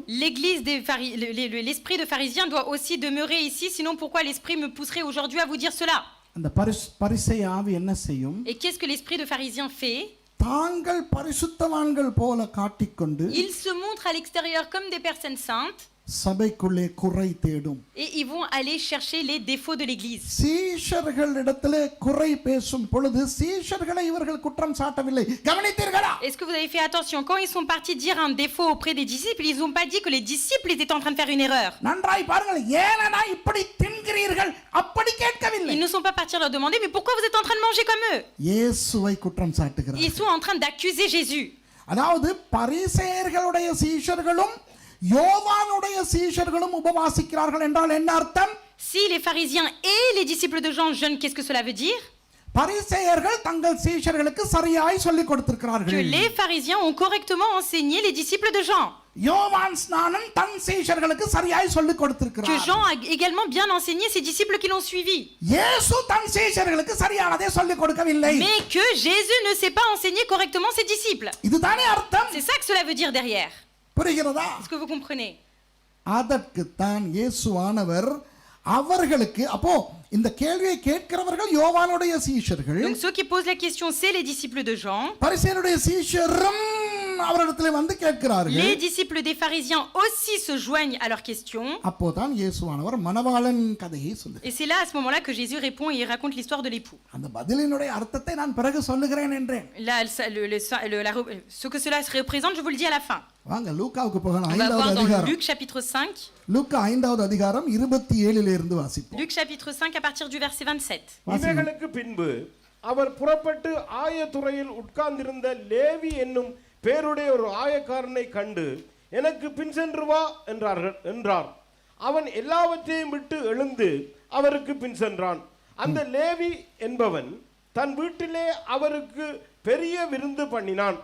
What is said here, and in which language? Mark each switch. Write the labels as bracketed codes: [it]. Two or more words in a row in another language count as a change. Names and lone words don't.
[fr] L'église l'esprit de pharisien doit aussi demeurer ici, sinon pourquoi l'esprit me pousserait aujourd'hui à vous dire cela? [ta] அந்த பரிசேய ஆவி என்ன செய்யும்? [fr] Et qu'est-ce que l'esprit de pharisien fait? [ta] தாங்கள் பரிசுத்தவான்கள் போல காட்டிக்கொண்டு [fr] Ils se montrent à l'extérieur comme des personnes saintes. [ta] சபைக்குள்ளே குறை தேடும். [fr] Et ils vont aller chercher les défauts de l'église. [ta] சீஷர்களிடத்திலே குறை பேசும் பொழுது சீஷர்களை இவர்கள் குற்றம் சாட்டவில்லை. கவனித்தீர்களா? [fr] Est-ce que vous avez fait attention quand ils sont partis dire un défaut auprès des disciples, ils n'ont pas dit que les disciples étaient en train de faire une erreur. [ta] நன்றாய் பாருங்கள், ஏனடா இப்படி தின்கிறீர்கள் அப்படி கேட்கவில்லை. [fr] Ils ne sont pas partis leur demander mais pourquoi vous êtes en train de manger comme eux? [ta] இயேசுவை குற்றம் சாட்டுகிறார்கள். [fr] Ils sont en train d'accuser Jésus. [ta] அதாவது பரிசேயர்களுடைய சீஷர்களும் யோவானுடைய சீஷர்களும் உபவாசிக்கிறார்கள் என்றால் என்ன அர்த்தம்? [fr] Si les pharisiens et les disciples de Jean jeûnent, qu'est-ce que cela veut dire? [ta] பரிசேயர்கள் தங்கள் சீஷர்களுக்கு சரியாய் சொல்லிக் கொடுத்திருக்கிறார்கள். [fr] Que les pharisiens ont correctement enseigné les disciples de Jean. [ta] யோவான் ஸ்நானன் தன் சீஷர்களுக்கு சரியாய் சொல்லிக் கொடுத்திருக்கிறார். [fr] Que Jean a également bien enseigné ses disciples qui l'ont suivi. [ta] இயேசு தன் சீஷர்களுக்கு சரியானதை சொல்லிக் கொடுக்கவில்லை. [fr] Mais que Jésus ne sait pas enseigner correctement ses disciples. [ta] இதுதானே அர்த்தம். [fr] C'est ça que cela veut dire derrière. [ta] புரிகிறதா? [fr] Est-ce que vous comprenez? [ta] அதற்கு தான் இயேசுவானவர் அவர்களுக்கு, அப்போ இந்த கேள்வியை கேட்கிறவர்கள் யோவானுடைய சீஷர்கள். [fr] Donc ceux qui posent la question, c'est les disciples de Jean. [ta] பரிசேயருடைய சீஷரும் அவரிடத்தில் வந்து கேட்கிறார்கள். [fr] Les disciples des pharisiens aussi se joignent à leurs questions. [ta] அப்போதான் இயேசுவானவர் மணவாளன் கதையை சொல்லுகிறார். [fr] Et c'est là à ce moment-là que Jésus répond et il raconte l'histoire de l'époux. [ta] அந்த பதிலினுடைய அர்த்தத்தை நான் பிறகு சொல்லுகிறேன் என்றேன். [fr] Là, ce que cela se représente, je vous le dis à la fin. [ta] வாங்க லூக்காவுக்கு போகலாம். [fr] On va [ta] 5வது [fr] voir dans [ta] அதிகாரம். [fr] Luc chapitre 5. [ta] லூக்கா 5வது அதிகாரம் 27 இருந்து வாசிப்போம். [fr] Luc chapitre 5 à partir du verset 27. [ta] இவைகளுக்கு பின்பு அவர் புறப்பட்டு ஆயத்துறையில் உட்கார்ந்திருந்த லேவி என்னும் பேருடைய ஒரு ஆயக்காரனை கண்டு எனக்கு பின் சென்று வா என்றார். அவன் எல்லாவற்றையும் விட்டு எழுந்து அவருக்கு பின் சென்றான். அந்த லேவி என்பவன் தன் வீட்டிலே அவருக்கு பெரிய விருந்து பண்ணினான்.